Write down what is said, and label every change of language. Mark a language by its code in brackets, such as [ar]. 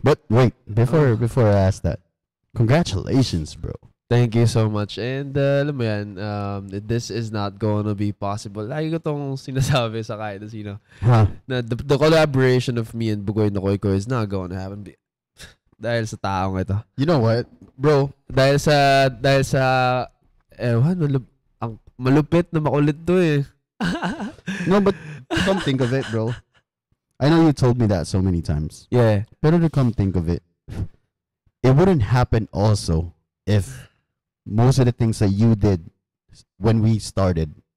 [en] But wait, before I ask that, congratulations, bro. Thank you so much. And [tl] alam mo yan, [en] this is not gonna be possible. [tl] Lagi ko tong sinasabi sa kahit na sino. [en] Na the collaboration of me and Bugoy Nokoy ko is not gonna happen. [tl] Dahil sa taong ito. [en] You know what, bro? [tl] Dahil sa ang malupit na makulit to eh. [en] No, but come think of it, bro. I know you told me that so many times. Yeah. Pero to come think of it, it wouldn't happen also if most of the things that you did when we started.